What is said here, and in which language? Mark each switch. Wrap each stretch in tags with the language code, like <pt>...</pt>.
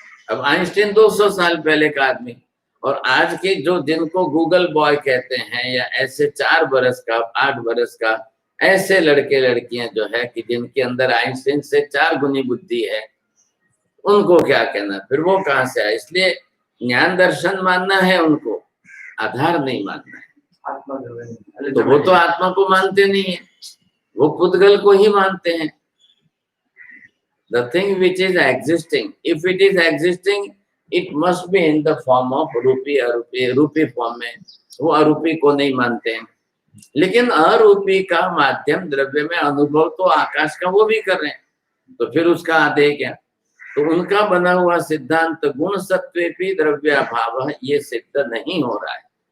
<hi>अब आइंस्टीन 200 साल पहले का आदमी, और आज के जो जिनको गूगल बॉय कहते हैं, या ऐसे 4 बरस का 8 बरस का ऐसे लड़के लड़कियां जो है कि जिनके अंदर आइंस्टीन से 4 गुनी बुद्धि है, उनको क्या कहना? फिर वो कहां से आए? इसलिए ज्ञान दर्शन मानना है उनको, आधार नहीं मानना है। तो वो तो आत्मा को मानते नहीं है, वो पुद्गल को ही मानते हैं।</hi> <en>The thing which is existing, if it is existing, it must be in the form of रूपी अरूपी।</en> <hi>रूपी फॉर्म में, वो अरूपी को नहीं मानते हैं। लेकिन अरूपी का माध्यम द्रव्य में अनुभव तो आकाश का वो भी कर रहे हैं, तो फिर उसका आधे क्या? तो उनका बना हुआ सिद्धांत गुण सत्वेपि द्रव्याभाव, ये सिद्ध नहीं हो रहा है।</hi>